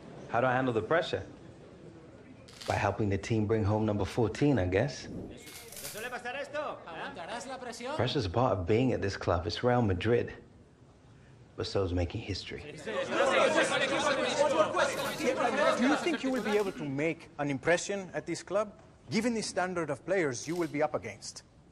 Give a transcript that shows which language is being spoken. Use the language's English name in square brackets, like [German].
[English] How do I handle the pressure? By helping the team bring home number 14, I guess. [Spanish] ¿Suele pasar esto? ¿Aguantarás la presión? [English] Pressure's a part of being at this club. It's Real Madrid. but so's making history. Do you think you will be able to make an impression at this club, given the standard of players you will be up against?